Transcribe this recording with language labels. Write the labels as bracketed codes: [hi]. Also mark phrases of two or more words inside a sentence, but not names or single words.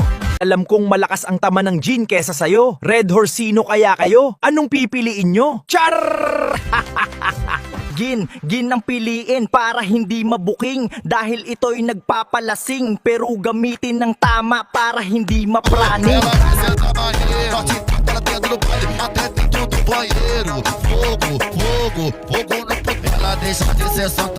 [tl] Alam kong malakas ang tama ng Gin kesa sayo. Red Horsino kaya kayo? Anong pipiliin nyo? Char! Gin ang piliin para hindi mabuking dahil ito'y nagpapalasing pero gamitin ng tama para hindi mapraning. [pt] Até dentro do banheiro, fogo, fogo, fogo no... Ela deixa de ser santa.